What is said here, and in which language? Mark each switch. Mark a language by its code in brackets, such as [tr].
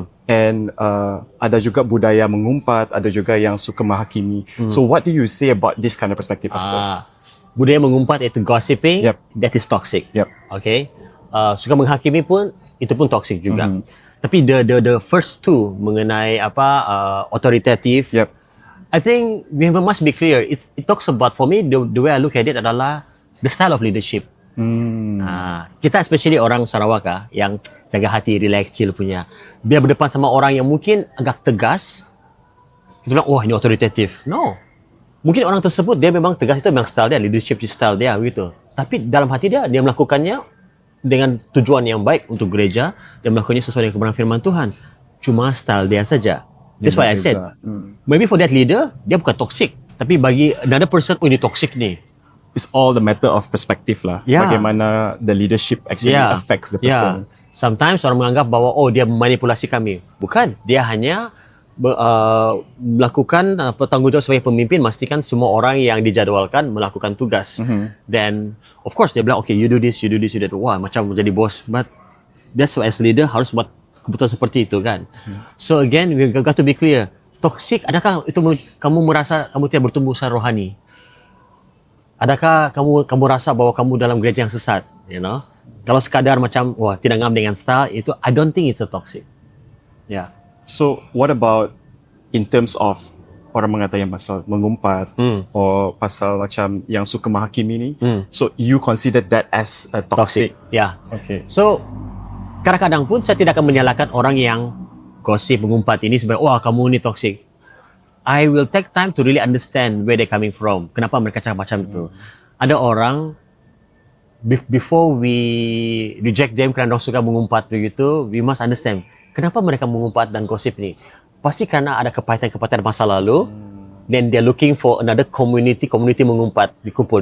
[ms] And ada juga budaya mengumpat, ada juga yang suka menghakimi. [en] So what do you say about this kind of perspective, Pastor? [ms] Budaya mengumpat iaitu [en] gossiping, that is toxic. Okay. [ms] Suka menghakimi pun, itu pun toxic juga. [en] Tapi the first two mengenai authoritative, I think we must be clear. It talks about, for me, the way I look at it adalah the style of leadership. [ms] Kita especially orang Sarawak yang jaga hati, relax, chill punya. Biar berdepan sama orang yang mungkin agak tegas, kita bilang, wah ini authoritative. No. mungkin orang tersebut dia memang tegas, itu memang style dia, leadership style dia gitu. Tapi dalam hati dia melakukannya dengan tujuan yang baik untuk gereja, dia melakukannya sesuai dengan kebenaran firman Tuhan. Cuma style dia saja. [en] That's why I said, maybe for that leader, [ms] dia bukan toxic. Tapi bagi [en] another person, [ms] oh ini toxic ni. [en] It's all the matter of perspective lah. Yeah. [ms] Bagaimana [en] the leadership actually affects the person. Sometimes [ms] orang menganggap bahawa dia memanipulasi kami. Bukan, dia hanya melakukan tanggungjawab sebagai pemimpin, memastikan semua orang yang dijadualkan melakukan tugas. [en] Then of course [ms] dia bilang, [en] okay, you do this, you do this, you do that. [ms] Wah, macam menjadi bos. [en] But that's why as leader [ms] harus buat keputusan seperti itu kan. [en] So again, we got to be clear. [ms] Toxic, adakah itu kamu merasa kamu tidak bertumbuh secara rohani? Adakah kamu rasa bahwa kamu dalam gereja yang sesat? [en] You know, [ms] kalau sekadar macam tidak ngam dengan style itu, [en] I don't think it's a toxic. Yeah. So what about in terms of [ms] orang mengatakan pasal mengumpat or pasal macam yang suka menghakimi ni? [en] So you consider that as a toxic? Yeah. Okay. [ms] So kadang-kadang pun saya tidak akan menyalahkan orang yang gosip mengumpat ini sebagai kamu ni toxic. [en] I will take time to really understand where they're coming from. [ms] Kenapa mereka cakap macam itu. Ada orang, [en] before we reject them [ms] kerana mereka suka mengumpat begitu, [en] we must understand [ms] kenapa mereka mengumpat dan gosip ni. Pasti kerana ada kepahitan-kepahitan masa lalu, [en] then they're looking for another community [ms] mengumpat, dikumpul.